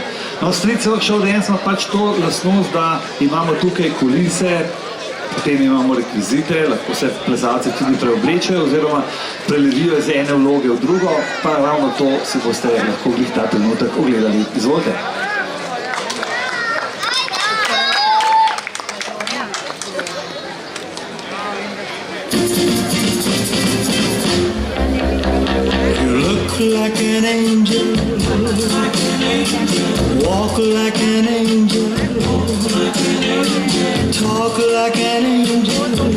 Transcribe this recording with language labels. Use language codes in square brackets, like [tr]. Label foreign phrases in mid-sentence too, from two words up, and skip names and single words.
[sl] No, Street Show Dance ima pač to lastnost, da imamo tukaj kulise, potem imamo rekvizite, lahko se plesalci tudi preoblečajo oziroma prelevijo iz ene vloge v drugo, pa ravno to si boste lahko glih ta trenutek ogledali. Izvolite. [en] Like an angel, walk like an angel, talk like an angel.